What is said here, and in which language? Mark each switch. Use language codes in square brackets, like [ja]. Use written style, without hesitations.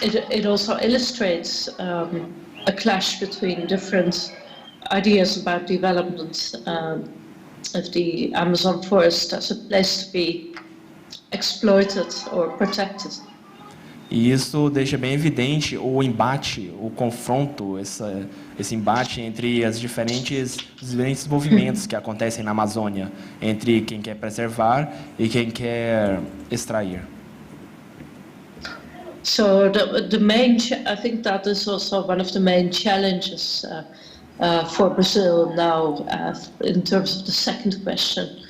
[en] It also illustrates a clash between different ideas about development of the Amazon forest as a place to be exploited or protected. [pt] E isso deixa bem evidente o embate, o confronto, esse embate entre os diferentes movimentos que acontecem na Amazônia, entre quem quer preservar e quem quer extrair. [en] So I think that is also one of the main challenges for Brazil now, in terms of the second question.